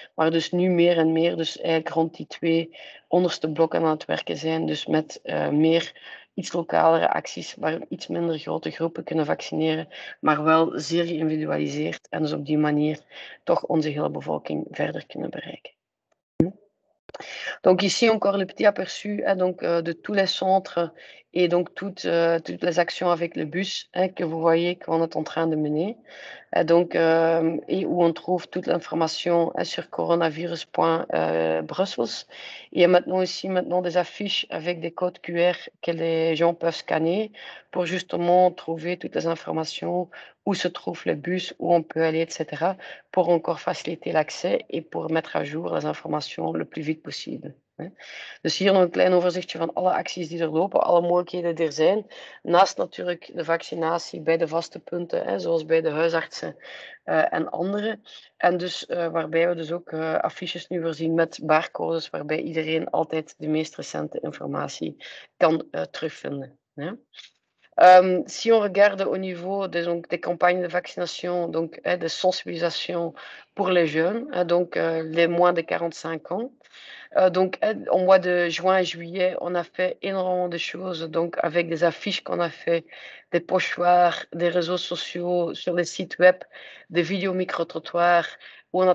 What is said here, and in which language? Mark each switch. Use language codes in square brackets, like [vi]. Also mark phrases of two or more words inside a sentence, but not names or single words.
[nl] Maar dus nu meer en meer dus eigenlijk rond die 2 onderste blokken aan het werken zijn. Dus met meer iets lokalere acties waar iets minder grote groepen kunnen vaccineren, maar wel zeer geïndividualiseerd en dus op die manier toch onze hele bevolking verder kunnen bereiken. [fr] Donc ici encore le petit aperçu de tous les centres et donc toutes les actions avec le bus que vous voyez qu'on est en train de mener. Et où on trouve toute l'information sur coronavirus.brussels. Il y a maintenant des affiches avec des codes QR que les gens peuvent scanner pour justement trouver toutes les informations, où se trouve le bus, où on peut aller, etc., pour encore faciliter l'accès et pour mettre à jour les informations le plus vite possible. [nl] Dus hier nog een klein overzichtje van alle acties die er lopen, alle mogelijkheden die er zijn. Naast natuurlijk de vaccinatie bij de vaste punten, zoals bij de huisartsen en andere. En dus waarbij we dus ook affiches nu voorzien met barcodes, waarbij iedereen altijd de meest recente informatie kan terugvinden. [fr] Si on regarde au niveau des campagnes de vaccination, de sensibilisation pour les jeunes, les moins de 45 ans, au mois de juin et juillet, on a fait énormément de choses, avec des affiches qu'on a fait, des pochoirs, des réseaux sociaux, sur les sites web, des vidéos micro-trottoirs, où on a